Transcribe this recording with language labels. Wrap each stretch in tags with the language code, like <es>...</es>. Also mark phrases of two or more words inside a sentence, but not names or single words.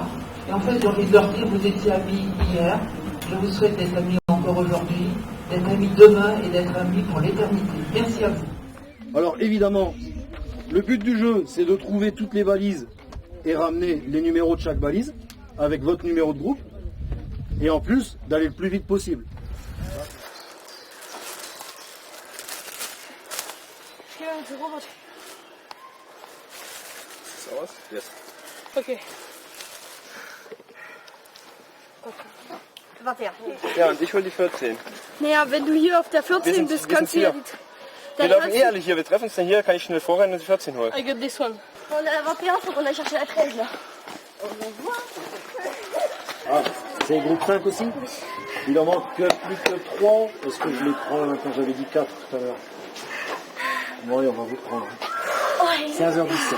<fr>Et en fait, j'ai envie de leur dire, vous étiez amis hier, je vous souhaite d'être amis encore aujourd'hui, d'être amis demain et d'être amis pour l'éternité. Merci à vous. Alors évidemment, le but du jeu, c'est de trouver toutes les valises et ramener les numéros de chaque valise avec votre numéro de groupe. Et en plus, d'aller le plus vite possible. Ok. 21.</fr> <de>Ja, und ich hol die 14. Naja, wenn du hier auf der 14 bist, kannst du ja die... Wir laufen eh alle hier, wir treffen uns dann hier, kann ich schnell vorrennen und die 14 holen.</de> <en>I got this one.</en> <fr>On a la 21, faut qu'on aille chercher la 13 là. Ah, c'est le groupe 5 aussi? Il en manque plus que 3. Est-ce que je les prends quand j'avais dit 4 tout à l'heure? Oui, on va vous prendre. 15h17.</fr>